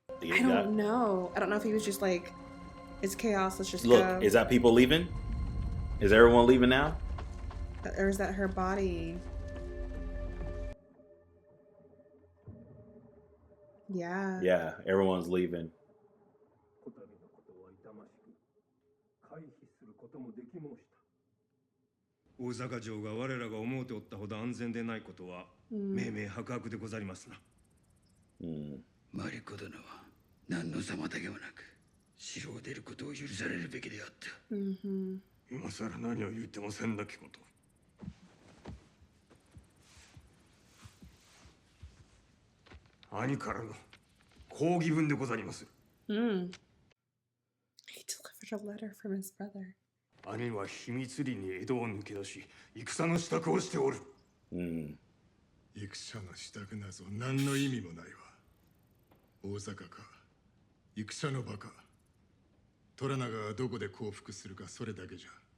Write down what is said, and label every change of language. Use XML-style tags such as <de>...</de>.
<en>I don't know. I don't know if he was just like, "It's chaos. Let's just Look, go." is that people leaving? Is everyone leaving now? Or is that her body? Yeah. Yeah, everyone's leaving.</en> <ja>こたびのことは痛ましく回避することもでき申した。大坂城が我らが思うておったほど安全でないことは明々白々でござりますな。マリコ殿は何の妨げもなく城を出ることを許されるべきであった。今さら何を言ってもせんなきこと。兄からの抗議文でござります。</ja> <en>He delivered a letter from his brother.</en> <ja>兄は秘密裏に江戸を抜け出し戦の支度をしておる。戦の支度なぞ何の意味もないわ。大坂か戦の場か虎長がどこで降伏するかそれだけじゃ。</ja>